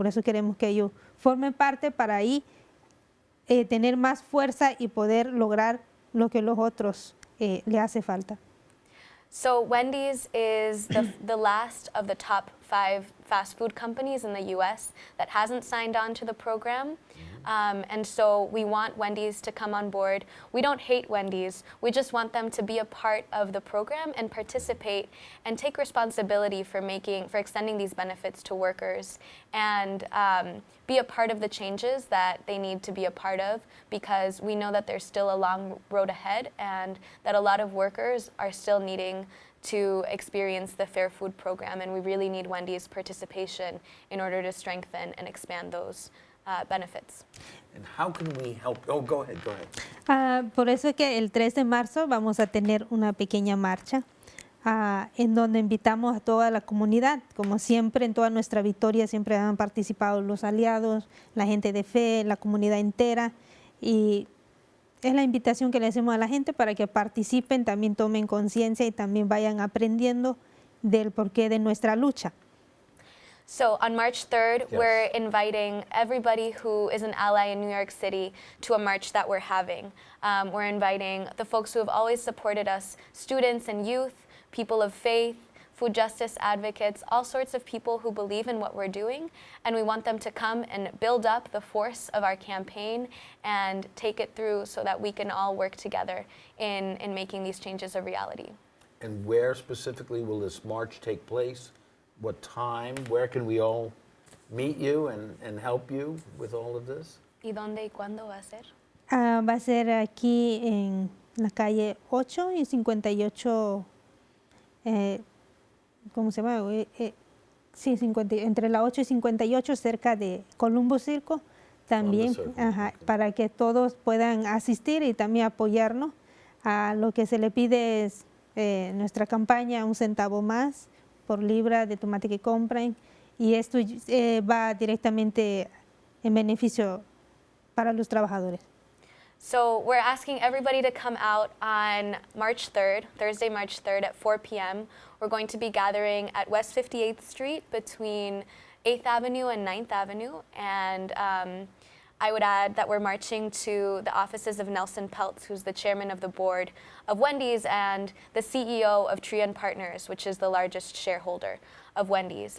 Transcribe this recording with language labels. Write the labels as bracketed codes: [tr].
[es] Por eso queremos que ellos formen parte para ahí tener más fuerza y poder lograr lo que los otros le hace falta. [en] So Wendy's is the last of the top 5 fast food companies in the U.S. that hasn't signed on to the program. And so we want Wendy's to come on board. We don't hate Wendy's. We just want them to be a part of the program and participate and take responsibility for extending these benefits to workers and be a part of the changes that they need to be a part of, because we know that there's still a long road ahead and that a lot of workers are still needing to experience the Fair Food Program, and we really need Wendy's participation in order to strengthen and expand those benefits. And how can we help? Oh, go ahead. [es] Por eso es que el 3 de marzo vamos a tener una pequeña marcha en donde invitamos a toda la comunidad. Como siempre, en toda nuestra victoria siempre han participado los aliados, la gente de fe, la comunidad entera, y es la invitación que le hacemos a la gente para que participen, también tomen conciencia y también vayan aprendiendo del porqué de nuestra lucha. [en] So on March 3rd, Yes. we're inviting everybody who is an ally in New York City to a march that we're having. We're inviting the folks who have always supported us, students and youth, people of faith, food justice advocates, all sorts of people who believe in what we're doing, and we want them to come and build up the force of our campaign and take it through so that we can all work together in making these changes a reality. And where specifically will this march take place? What time? Where can we all meet you and help you with all of this? [es] ¿Y dónde y cuándo va a ser? Va a ser aquí en la calle 8 y 58, ¿cómo se llama? Sí, entre la 8 y 58, cerca de Columbus Circle, también, [en] Columbus Circle, okay. [es] Para que todos puedan asistir y también apoyarnos. Lo que se le pide es nuestra campaña, 1 centavo más por libra de tomate que compren, y esto va directamente en beneficio para los trabajadores. [en] So we're asking everybody to come out on March 3rd, Thursday, March 3rd at 4 p.m. We're going to be gathering at West 58th Street between 8th Avenue and 9th Avenue. And I would add that we're marching to the offices of Nelson Peltz, who's the chairman of the board of Wendy's and the CEO of Trian Partners, which is the largest shareholder of Wendy's.